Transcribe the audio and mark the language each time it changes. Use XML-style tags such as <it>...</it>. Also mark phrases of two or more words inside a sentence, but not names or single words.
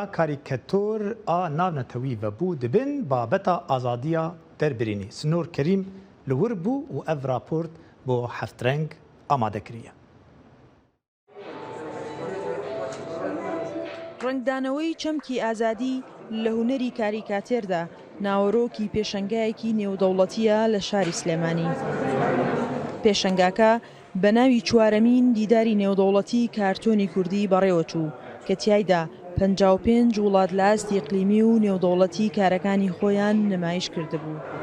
<ku>کاریکاتور آ ناونتوی و بود بین بابتا آزادیا دربرینی سنور کریم لور بو و اف راپورت بو هفترنگ آماده کریه.</ku> <ckb>ڕنگدانەوەی چەمکی ئازادی لە هونەری کاریکاتێردا ناوەڕۆکی پێشەنگایەکی نێودەوڵەتیە لە شاری سلێمانی. پێشەنگاکە بە ناوی چوارەمین دیداری نێودەوڵەتی کارتۆنی کوردی بەڕێوەچوو کە تیایدا 55 وڵات لە ئاستی ئیقلیمی و نێودەوڵەتی کارەکانی خۆیان نمایش کردبوو.</ckb>